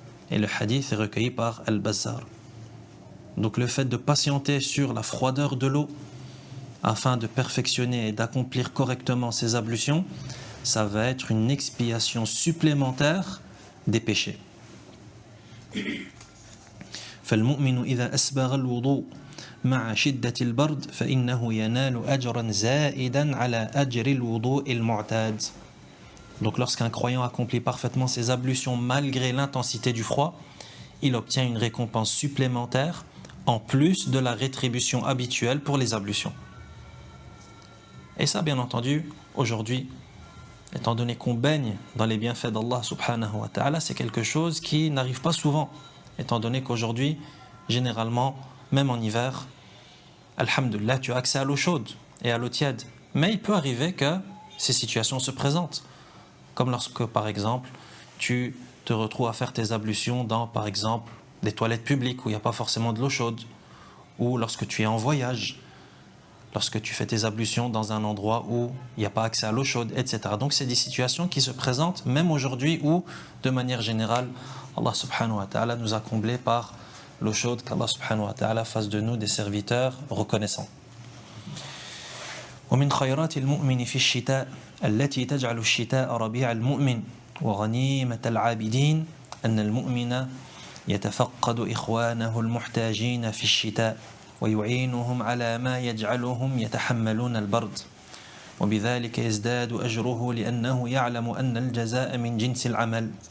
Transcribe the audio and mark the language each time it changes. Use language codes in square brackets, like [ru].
[fr] Et le hadith est recueilli par Al-Bazzar. Donc le fait de patienter sur la froideur de l'eau afin de perfectionner et d'accomplir correctement ces ablutions, ça va être une expiation supplémentaire des péchés. [ar] فالمؤمن إذا أسبغ الوضوء مع شدة البرد فإنه ينال أجرا زائدا على أجر الوضوء المعتاد. [fr] Donc lorsqu'un croyant accomplit parfaitement ses ablutions malgré l'intensité du froid, il obtient une récompense supplémentaire en plus de la rétribution habituelle pour les ablutions. Et ça, bien entendu, aujourd'hui, étant donné qu'on baigne dans les bienfaits d'Allah subhanahu wa ta'ala, c'est quelque chose qui n'arrive pas souvent, étant donné qu'aujourd'hui, généralement, même en hiver, alhamdoulilah, tu as accès à l'eau chaude et à l'eau tiède. Mais il peut arriver que ces situations se présentent. Comme lorsque, par exemple, tu te retrouves à faire tes ablutions dans, par exemple, des toilettes publiques où il n'y a pas forcément de l'eau chaude, ou lorsque tu es en voyage, lorsque tu fais tes ablutions dans un endroit où il n'y a pas accès à l'eau chaude, etc. Donc c'est des situations qui se présentent même aujourd'hui où, de manière générale, Allah subhanahu wa ta'ala nous a comblés par l'eau chaude, qu'Allah subhanahu wa ta'ala fasse de nous des serviteurs reconnaissants. [ar] ومن خيرات المؤمن في الشتاء التي تجعل الشتاء ربيع المؤمن وغنيمة العابدين أن المؤمن يتفقد إخوانه المحتاجين في الشتاء ويعينهم على ما يجعلهم يتحملون البرد وبذلك يزداد أجره لأنه يعلم أن الجزاء من جنس العمل